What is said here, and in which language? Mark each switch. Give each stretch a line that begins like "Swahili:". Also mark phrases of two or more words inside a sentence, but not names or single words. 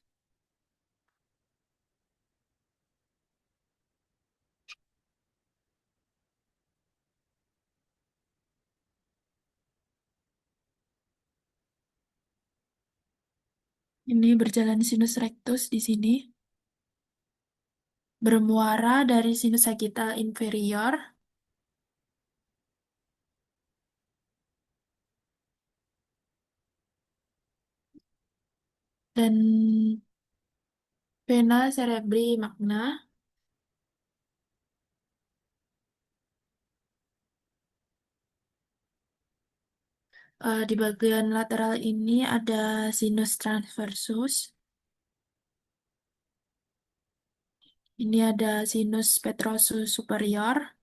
Indonesian: Ini berjalan
Latin: sinus rectus
Indonesian: di sini, bermuara dari
Latin: sinus sagittal inferior
Indonesian: dan
Latin: vena cerebri magna
Indonesian: di bagian lateral ini ada
Latin: sinus transversus.
Indonesian: Ini ada
Latin: sinus petrosus superior.